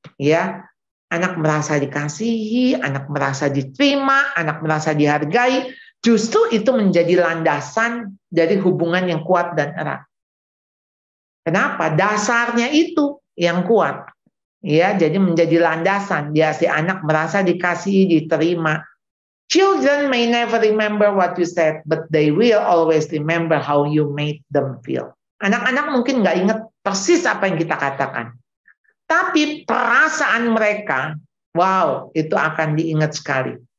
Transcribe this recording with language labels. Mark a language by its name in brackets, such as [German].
[Indonesian] Ya, anak merasa dikasihi, anak merasa diterima, anak merasa dihargai. Justru itu menjadi landasan dari hubungan yang kuat dan erat. Kenapa? Dasarnya itu yang kuat. Ya, jadi menjadi landasan. Dia si anak merasa dikasihi, diterima. [English] Children may never remember what you said, but they will always remember how you made them feel. [Indonesian] Anak-anak mungkin nggak ingat persis apa yang kita katakan. Tapi perasaan mereka wow, itu akan diingat sekali.